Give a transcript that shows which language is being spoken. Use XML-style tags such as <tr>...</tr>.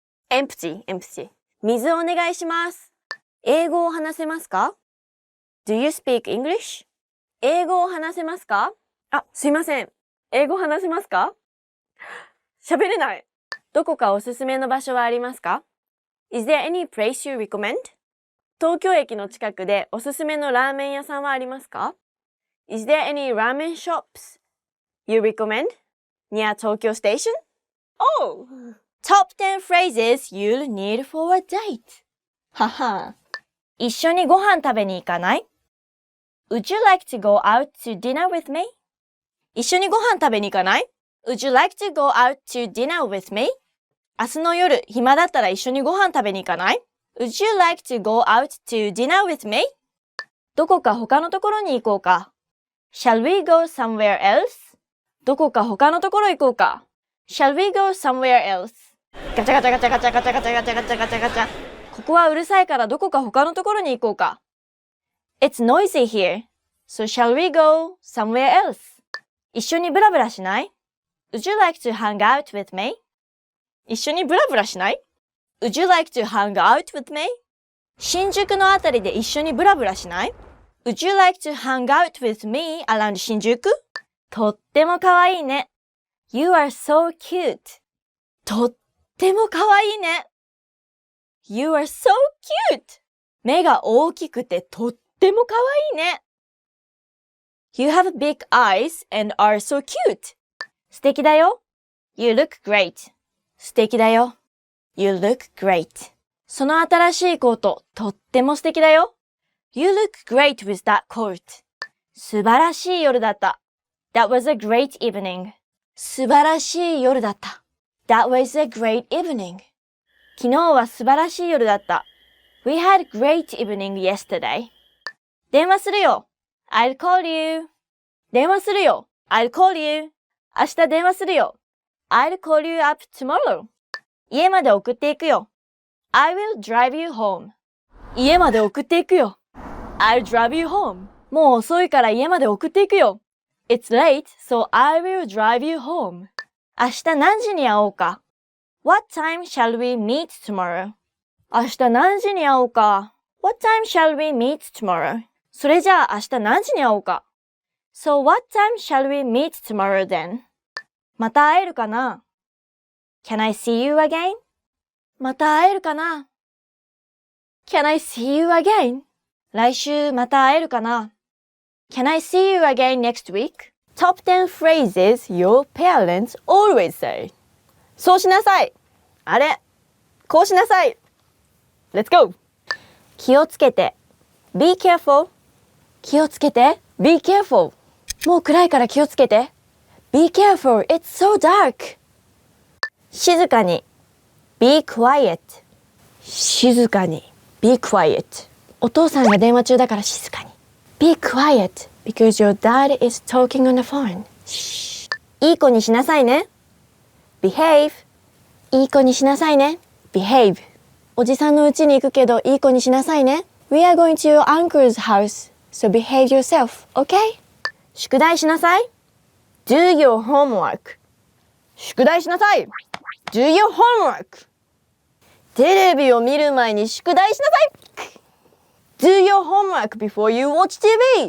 <ja>Empty. 水お願いします。英語を話せますか？</ja> <en>Do you speak English?</en> <ja>英語を話せますか？あ、すいません。英語話せますか？喋れない。どこかおすすめの場所はありますか？</ja> <en>Is there any place you recommend?</en> <ja>東京駅の近くでおすすめのラーメン屋さんはありますか？</ja> <en>Is there any ramen shops you recommend near Tokyo Station? Oh! Top 10 phrases you'll need for a date. はは。</en> <ja>一緒にご飯食べに行かない？</ja> <en>Would you like to go out to dinner with me?</en> <ja>一緒にご飯食べに行かない？</ja> <en>Would you like to go out to dinner with me?</en> <ja>明日の夜、暇だったら一緒にご飯食べに行かない？</ja> <en>Would you like to go out to dinner with me?</en> <ja>どこか他のところに行こうか。</ja> <en>Shall we go somewhere else?</en> <ja>どこか他のところ行こうか。</ja> <en>Shall we go somewhere else? ガチャガチャガチャガチャガチャガチャガチャガチャガチャガチャ。</en> <ja>ここはうるさいからどこか他のところに行こうか。</ja> <en>It's noisy here, so shall we go somewhere else?</en> <ja>一緒にブラブラしない？</ja> <en>Would you like to hang out with me?</en> <ja>一緒にブラブラしない？</ja> <en>Would you like to hang out with me?</en> <ja>新宿のあたりで一緒にブラブラしない？</ja> <en>Would you like to hang out with me around 新宿？</en> <ja>とってもかわいいね。</ja> <en>You are so cute.</en> <ja>とってもかわいいね。</ja> <en>You are so cute.</en> <ja>目が大きくてとってもかわいいね。</ja> <en>You have big eyes and are so cute.</en> <ja>素敵だよ。</ja> <en>You look great.</en> <ja>素敵だよ。</ja> <en>You look great.</en> <ja>その新しいコート、とっても素敵だよ。</ja> <en>You look great with that coat.</en> <ja>素晴らしい夜だった。</ja> <en>That was a great evening.</en> <ja>素晴らしい夜だった。</ja> <en>That was a great evening.</en> <ja>昨日は素晴らしい夜だった。</ja> <en>We had great evening yesterday.</en> <ja>電話するよ。</ja> <en>I'll call you.</en> <ja>電話するよ。I'll call you. 明日電話するよ。</ja> <en>I'll call you up tomorrow.</en> <ja>家まで送っていくよ。</ja> <en>I will drive you home.</en> <ja>家まで送っていくよ。</ja> <en>I'll drive you home.</en> <ja>もう遅いから家まで送っていくよ。</ja> <en>It's late, so I will drive you home.</en> <ja>明日何時に会おうか。</ja> <en>What time shall we meet tomorrow?</en> <ja>明日何時に会おうか。</ja> <en>What time shall we meet tomorrow?</en> <ja>それじゃあ明日何時に会おうか。</ja> <en>So what time shall we meet tomorrow then?</en> <ja>また会えるかな。</ja> <en>Can I see you again?</en> <ja>また会えるかな。</ja> <en>Can I see you again?</en> <ja>来週また会えるかな。</ja> <en>Can I see you again next week? Top 10 phrases your parents always say.</en> <ja>そうしなさい。あれ、こうしなさい。</ja> <en>Let's go!</en> <ja>気をつけて。</ja> <en>Be careful.</en> <ja>気をつけて。Be careful. もう暗いから気をつけて。</ja> <en>Be careful. It's so dark.</en> <ja>静かに。</ja> <en>Be quiet.</en> <ja>静かに。</ja> <en>Be quiet.</en> <ja>お父さんが電話中だから静かに。</ja> <en>Be quiet because your dad is talking on the phone.</en> <ja>いい子にしなさいね。</ja> <en>Behave.</en> <ja>いい子にしなさいね。Behave. おじさんの家に行くけどいい子にしなさいね。</ja> <en>We are going to your uncle's house, so behave yourself, okay?</en> <ja>宿題しなさい。</ja> <en>Do your homework.</en> <ja>宿題しなさい。</ja> <en>Do your homework.</en> <ja>テレビを見る前に宿題しなさい。</ja> <en>Do your homework before you watch TV.</en>